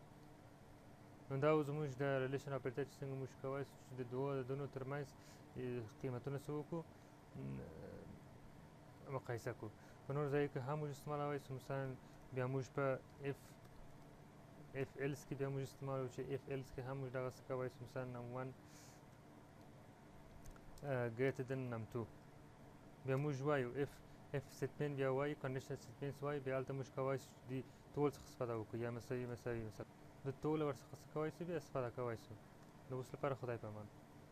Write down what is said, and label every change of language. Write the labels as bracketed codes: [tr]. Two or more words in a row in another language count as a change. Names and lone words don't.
[ps] نو دا و زموږ د [en] relation operator [ps] چې څنګه موږ کولی شو چې د دوو عددونو ترمنځ قیمتونه څه وکړو، مقایسه کړو. په نور ځایو کې هم موږ استعمالولی شو، مثلا بیا موږ په [en] if else [ps] کې بیا موږ استعمالوو چې [en] if else [ps] کې هم موږ دغسې کولی شو، مثلا [en] num 1 greater than num 2 [ps] بیا موږ وایو [en] if statement [ps] بیا وایي [en] conditional statements [ps] وایي، بیا هلته موږ کولی شو د ټول څخه استفاده وکړو، یا مساوي مثلا د ټوله ورڅخه څه کولی شو بیا استفاده کولی شو. د اوس لپاره خدای په امان.